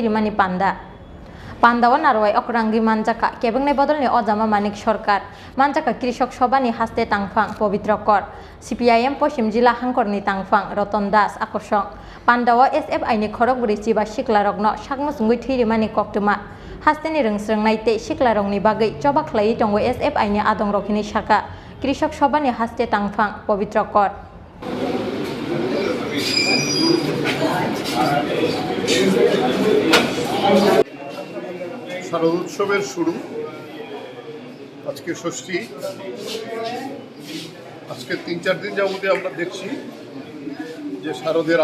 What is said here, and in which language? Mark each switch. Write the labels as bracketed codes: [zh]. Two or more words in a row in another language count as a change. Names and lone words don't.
[trp] Rwmani Panda Panda o narwai okrangi manjaka kebengnai bodolni ojama manik sarkar manjaka krishok sabhani haste tangphang pavitra kor CPIM Poshim Jila Hangkorni tangphang Roton Das akosong Panda o SFI ni khorogburi chiba siklarokno Mwchungwi Thoi Rwmani koktuma hasteni rungsrungnai tei siklarokni bagui choba khlai tongo SFI ni adongrokni saka কৃষক সভানি হাসতে টাংফাং পবিত্র কর [bn] শারদ উৎসবের শুরু আজকে ষষ্ঠী আজকে ৩-৪ দিন যাবতে আমরা দেখছি যে শারদের